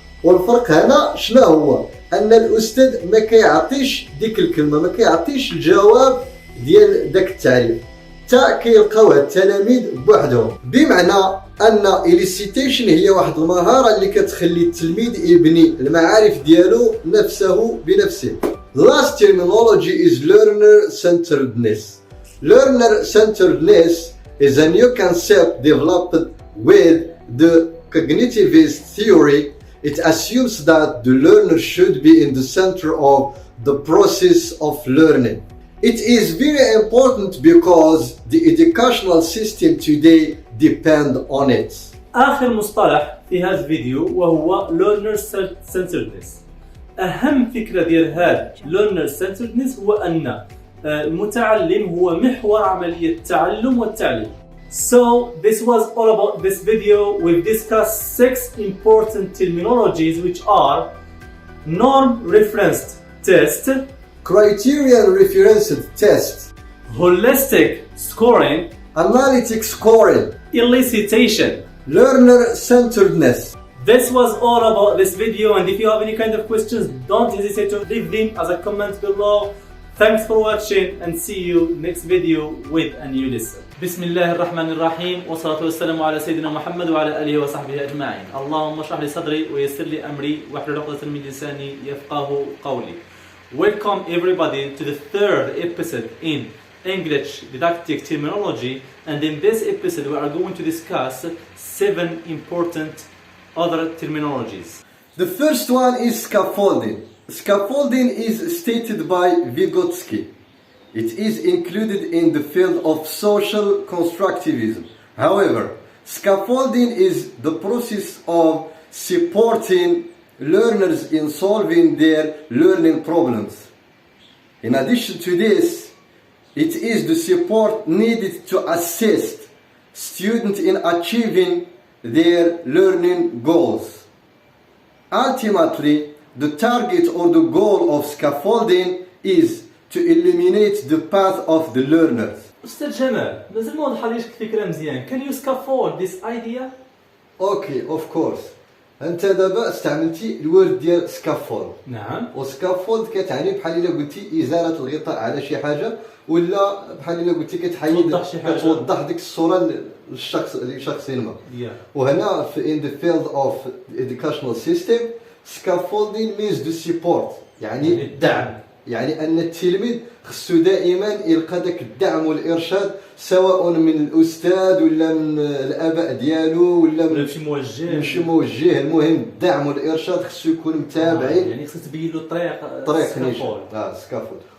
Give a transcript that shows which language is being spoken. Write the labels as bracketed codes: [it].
[ar] والفرق هنا شنو هو؟ ان الاستاذ ما كيعطيش ديك الكلمه، ما كيعطيش الجواب ديال داك التعريف، حتى كيلقاوها التلاميذ بوحدهم. بمعنى ان elicitation هي واحد المهاره اللي كتخلي التلميذ يبني المعارف ديالو نفسه بنفسه. [en] The last terminology is learner-centeredness. Learner-centeredness is a new concept developed with the cognitivist theory. It assumes that the learner should be in the center of the process of learning. It is very important because the educational system today depend on it. [ar] آخر مصطلح في هذا الفيديو وهو Learner-Centeredness. أهم فكرة ديال هذا Learner-Centeredness هو أن المتعلم هو محور عملية التعلم والتعليم. [en] So this was all about this video. We've discussed 6 important terminologies which are norm-referenced test, Criterion-referenced test, holistic scoring, analytic scoring, elicitation. learner-centeredness. This was all about this video, and if you have any kind of questions, don't hesitate to leave them as a comment below. Thanks for watching and see you next video with a new lesson. [ar] بسم الله الرحمن الرحيم والصلاة والسلام على سيدنا محمد وعلى آله وصحبه أجمعين. اللهم اشرح لي صدري ويسر لي أمري واحلل عقدة من لساني يفقهوا قولي. [en] Welcome everybody to the third episode in English didactic terminology, and in this episode we are going to discuss 7 important other terminologies. The first one is scaffolding. Scaffolding is stated by Vygotsky. It is included in the field of social constructivism. However, scaffolding is the process of supporting learners in solving their learning problems. In addition to this, it is the support needed to assist students in achieving their learning goals. Ultimately, the target or the goal of scaffolding is to eliminate the path of the learners. [ar] أستاذ جمال، مازال ما وضحليش الفكرة مزيان. [en] Can you scaffold this idea? Okay, of course. [ar] انت دابا استعملتي الورد ديال سكافولد. نعم. وسكافولد كتعني بحال الا قلتي ازاله الغطاء على شي حاجه، ولا بحال الا قلتي كتوضح ديك الصوره لشخص ما. [en] وهنا in the field of the educational system, scaffolding means the support، [ar] يعني الدعم. يعني ان التلميذ خصو دائما يلقى داك الدعم والارشاد، سواء من الاستاذ ولا من الاباء ديالو ولا شي موجه. المهم الدعم والارشاد خصو يكون متابعين. يعني خصك تبين له طريق سكافولد.